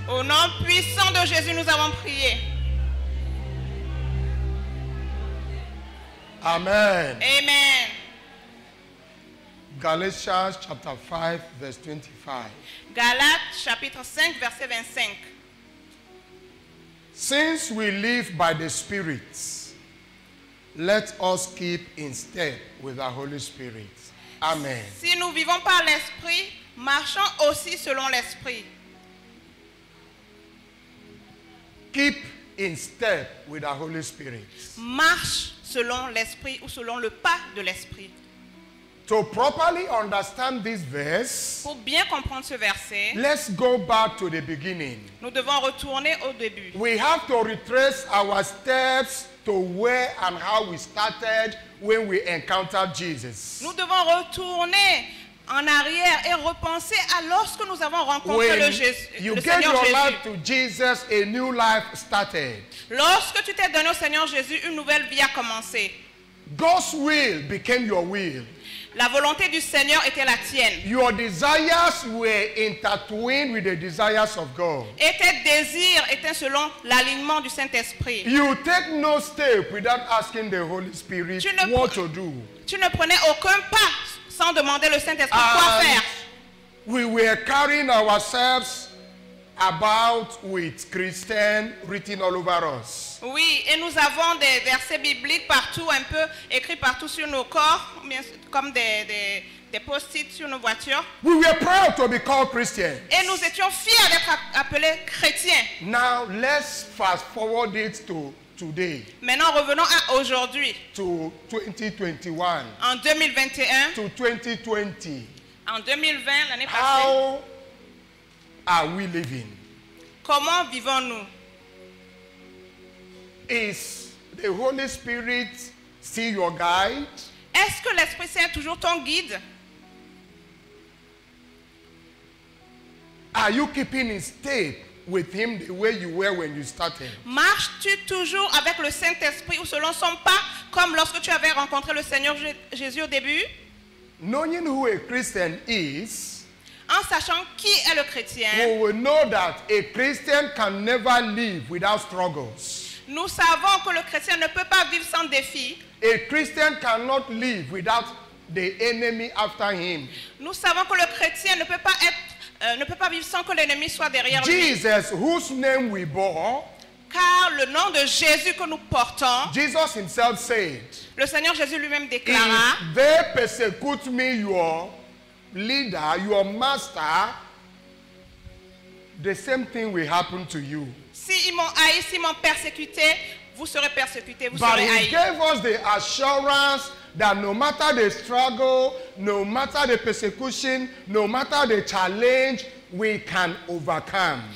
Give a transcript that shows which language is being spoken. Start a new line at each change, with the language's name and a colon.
French: Au nom puissant de Jésus, nous avons prié. Amen. Amen.
English: Galatians chapter 5 verse 25.
French: Galates chapitre 5 verset 25.
English: Since we live by the Spirit, let us keep in step with the Holy Spirit. Amen.
French: Si nous vivons par l'Esprit, marchons aussi selon l'Esprit.
English: Keep in step with the Holy Spirit.
French: Marche selon l'Esprit ou selon le pas de l'Esprit.
English: To properly understand this verse,
French: Pour bien comprendre ce verset,
English: let's go back to the beginning.
French: nous devons retourner au début.
English: We have to retrace our steps to where and how we started when we encountered Jesus.
French: Nous devons retourner en arrière et repenser à lorsque nous avons rencontré
English: When
French: le
English: you gave
French: Seigneur
English: your
French: Jésus.
English: life to Jesus, a new life started.
French: Lorsque tu t'es donné au Seigneur Jésus, une nouvelle vie a commencé.
English: God's will became your will.
French: La volonté du Seigneur était la tienne.
English: Your desires were intertwined with the desires of God.
French: Et tes désirs étaient selon l'alignement du Saint-Esprit.
English: You take no step without asking the Holy Spirit
French: Tu ne-
English: what to do.
French: Tu ne prenais aucun pas sans demander le Saint-Esprit quoi
English: And
French: faire.
English: we were carrying ourselves about with Christian written all over us.
French: Oui, et nous avons des versets bibliques partout, un peu écrits partout sur nos corps, comme des post-it sur nos voitures.
English: We were proud to be called Christians.
French: Et nous étions fiers d'être appelés chrétiens.
English: Now let's fast forward it to today,
French: Maintenant, revenons à aujourd'hui,
English: to 2021,
French: en 2021,
English: to 2020.
French: en 2020, l'année passée.
English: How are we living?
French: Comment vivons-nous?
English: Is the Holy Spirit still your guide?
French: Est-ce que l'Esprit Saint est toujours ton guide?
English: Are you keeping in step with Him the way you were when you started?
French: Marches-tu toujours avec le Saint-Esprit ou selon son pas, comme lorsque tu avais rencontré le Seigneur Jésus au début?
English: Knowing who a Christian is,
French: En sachant qui est le chrétien,
English: we will know that a Christian can never live without struggles.
French: nous savons que le chrétien ne peut pas vivre sans défi.
English: A Christian cannot live without the enemy after him.
French: Nous savons que le chrétien ne peut pas vivre sans que l'ennemi soit derrière lui.
English: Jesus, whose name we bore,
French: Car le nom de Jésus que nous portons,
English: Jesus himself said,
French: le Seigneur Jésus lui-même déclara,
English: if they persecute me, your leader, your master, the same thing will happen to you.
French: si ils m'ont haï, s'ils m'ont persécuté, vous serez persécutés, vous
English: But
French: serez
English: he
French: haïs.
English: gave us the assurance that no matter the struggle, no matter the persecution, no matter the challenge, we can overcome.